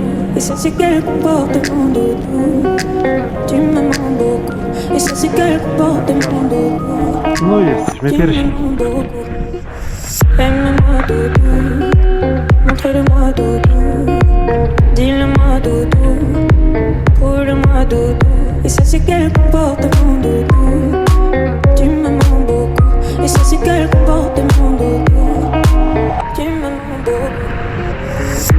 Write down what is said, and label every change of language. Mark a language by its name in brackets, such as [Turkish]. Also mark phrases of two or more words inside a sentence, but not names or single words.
[French] Et ça c'est quel comportement doudou, tu me mens beaucoup. Et ça c'est quel comportement doudou, [Polish] No jesteśmy [French] tu me [Polish] pierwsi. [French] mens beaucoup. Aime-moi doudou, montre-le-moi doudou, dis-le-moi doudou, roule-moi doudou. Et ça c'est quel comportement doudou, tu me mens beaucoup. Et ça c'est quel comportement doudou, tu me mens beaucoup.